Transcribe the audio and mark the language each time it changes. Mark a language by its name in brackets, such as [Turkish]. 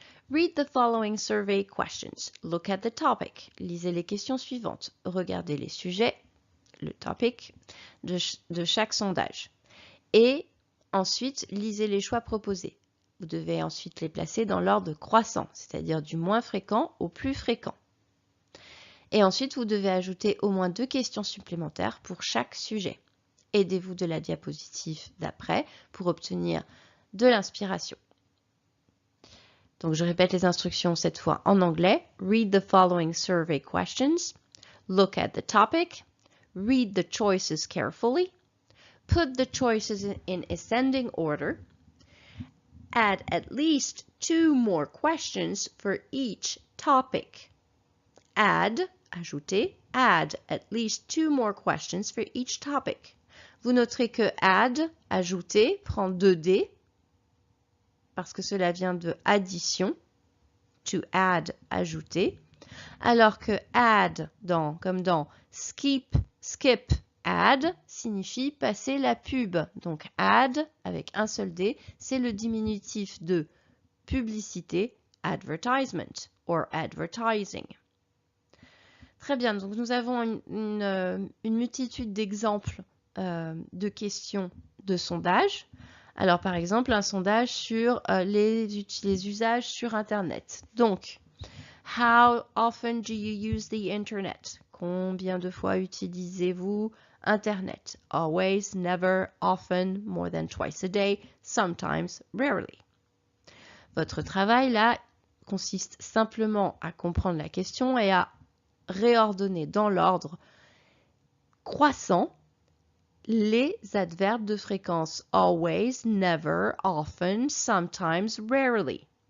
[English] Read the following survey questions. Look at the topic. [French] Lisez les questions suivantes. Regardez les sujets, le topic, de chaque sondage. Et ensuite, lisez les choix proposés. Vous devez ensuite les placer dans l'ordre croissant, c'est-à-dire du moins fréquent au plus fréquent. Et ensuite, vous devez ajouter au moins 2 questions supplémentaires pour chaque sujet. Aidez-vous de la diapositive d'après pour obtenir de l'inspiration. Donc, je répète les instructions cette fois en anglais. [English] Read the following survey questions. Look at the topic. Read the choices carefully. Put the choices in ascending order. Add at least 2 more questions for each topic. Ajouter, add at least 2 more questions for each topic. [French] Vous noterez que add, ajouter, prend 2D parce que cela vient de addition, to add, ajouter, alors que add, comme dans skip, add, signifie passer la pub. Donc add, avec un seul D, c'est le diminutif de publicité, advertisement, or advertising. Très bien, donc nous avons une multitude d'exemples de questions de sondage. Alors par exemple, un sondage sur les usages sur Internet. Donc, [English] how often do you use the Internet? [French] Combien de fois utilisez-vous Internet? [English] Always, never, often, more than twice a day, sometimes, rarely. [French] Votre travail là consiste simplement à comprendre la question et à réordonner dans l'ordre croissant les adverbes de fréquence always, never, often, sometimes, rarely.